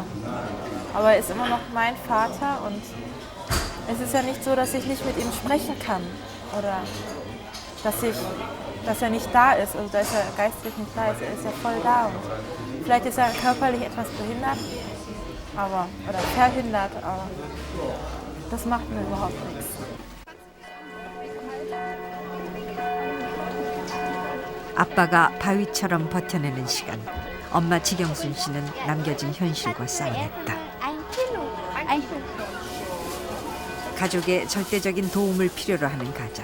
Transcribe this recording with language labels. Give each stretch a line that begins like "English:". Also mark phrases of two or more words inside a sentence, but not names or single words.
German: Aber er ist immer noch mein Vater und es ist ja nicht so, dass ich nicht mit ihm sprechen kann oder dass er nicht da ist, also dass er geistlich nicht da ist, er ist ja voll da und vielleicht ist er körperlich etwas behindert, oder verhindert, aber das macht mir überhaupt nichts.
Korean: 아빠가 바위처럼 버텨내는 시간, 엄마 지경순 씨는 남겨진 현실과 싸워냈다. 가족의 절대적인 도움을 필요로 하는 가정.